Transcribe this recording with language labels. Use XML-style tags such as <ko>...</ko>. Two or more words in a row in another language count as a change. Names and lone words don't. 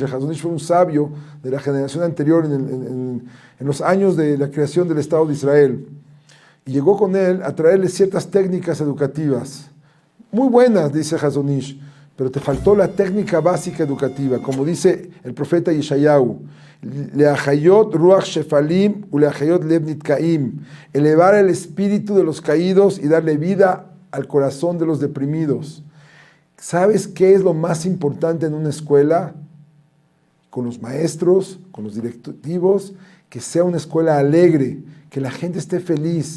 <es>El Hazonish fue un sabio de la generación anterior en los años de la creación del Estado de Israel. Y llegó con él a traerle ciertas técnicas educativas. Muy buenas, dice Hazonish, pero te faltó la técnica básica educativa, como dice el profeta Yeshayahu.</es> <he>להחיות רוח שפלים ו להחיות לב נדכאים.</he> <es>Elevar el espíritu de los caídos y darle vida al corazón de los deprimidos. ¿Sabes qué es lo más importante en una escuela? Con los maestros, con los directivos, que sea una escuela alegre, que la gente esté feliz.</es>